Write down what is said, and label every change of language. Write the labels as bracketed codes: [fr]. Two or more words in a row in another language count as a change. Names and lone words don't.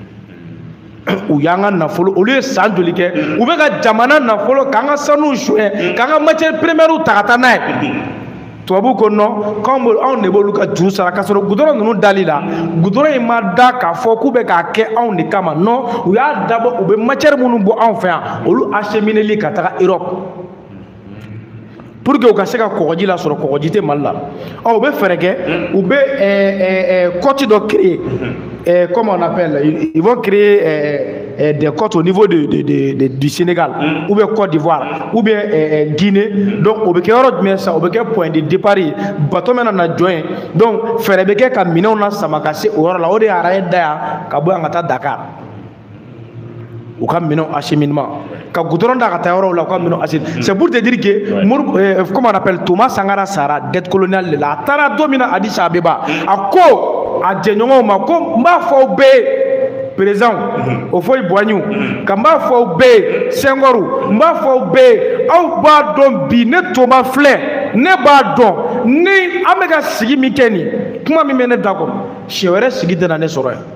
[bm] u y'an ka nafolo olu ye san joli kɛ u bɛ ka jamana nafolo k'an ka sanuw suɲɛ k'an ka [fr] matière première [bm] ta ka taa n'a ye tubabu ko non k'anw de b'olu ka juru sara k'a sɔrɔ goudron ninnu dali la goudron in ma da k'a fɔ k'u bɛ k'a kɛ anw de kama non u y'a dabɔ u bɛ matière minnu bɔ anw fɛ yan olu achemineli ka taga Europe [fr] pour que [bm] u ka se ka kɔgɔji la sɔrɔ kɔgɔji tɛ Mali la u bɛ fɛɛrɛ kɛ u bɛ côte dɔ créer [fr] comment on appelle ils vont créer des côtes au niveau du Sénégal ou bien Côte d'Ivoire ou bien Guinée donc [bm] au bɛ kɛ yɔrɔ jumɛn sa o bɛ kɛ [fr] point de départ [bm] ye bateau mɛna na jɔ yen donc fɛɛrɛ bɛ kɛ ka minɛnw na sama ka se o yɔrɔ la o de ye araye da yan ka bɔ yan ka taa Dakar u ka minɛnw acheminement ka goudron da ka taa yɔrɔw la u ka minɛnw acheminement [fr] c'est pour te dire que comment on appelle [bm] Thomas Sankara sara [fr] dette coloniale [bm] de la a taara don min na Addis Abeba a ko a jɛɲɔgɔnw ma ko n b'a fɔ aw bɛɛ président o fɔ Boignou ka n b'a fɔ aw bɛɛ Senghor n b'a fɔ aw bɛɛ aw b'a dɔn bi ne Thomas filɛ ne b'a dɔn ni an bɛ ka sigi min kɛ nin kuma min bɛ ne da kɔnɔ siɲɛ wɛrɛ sigi tɛ na ne sɔrɔ yan